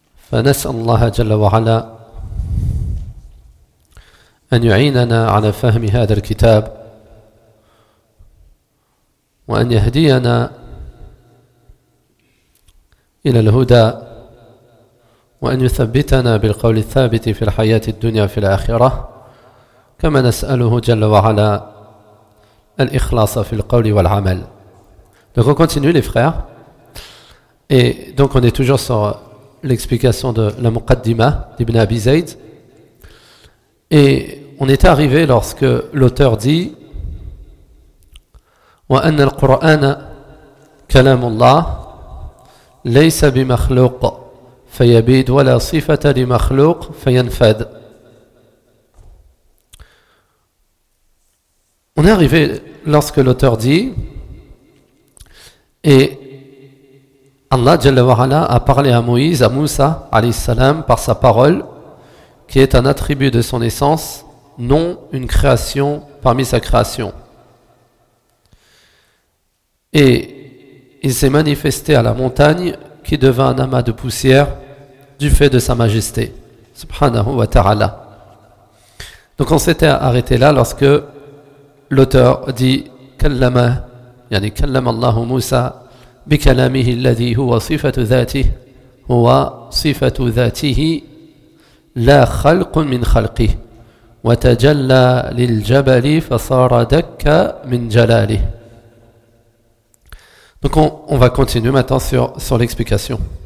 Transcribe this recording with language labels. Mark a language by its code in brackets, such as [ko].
[ar] فنسأل الله جل وعلا أن يعيننا على فهم هذا الكتاب وأن يهدينا إلى الهدى وأن يثبتنا بالقول الثابت في الحياة الدنيا في الآخرة كما نسأله جل وعلا الإخلاص في القول والعمل. [fr] Donc on continue les frères. Et donc on est toujours sur l'explication de la Muqaddima d'Ibn Abi Zayd. Et on est arrivé lorsque l'auteur dit [ar] وَأَنَّ الْقُرْآنَ كَلَامُ اللَّهِ لَيْسَ بِمَخْلُوقَ فَيَبِيدُ وَلَا صِفَةَ لِمَخْلُوقَ فَيَنْفَدْ. [fr] On est arrivé lorsque l'auteur dit et Allah Jalla wa Ala a parlé à Moïse, à Moussa alayhi salam, par sa parole, qui est un attribut de son essence, non une création parmi sa création. Et il s'est manifesté à la montagne qui devint un amas de poussière du fait de sa majesté, subhanahu wa ta'ala. Donc on s'était arrêté là lorsque l'auteur dit Kallama, yani Kallama Allahu Moussa. [ar] بكلامه الذي هو صفة ذاته هو صفة ذاته لا خلق من خلقه وتجلى للجبل فصار دكا من جلاله. [fr] Donc on va continuer maintenant sur l'explication.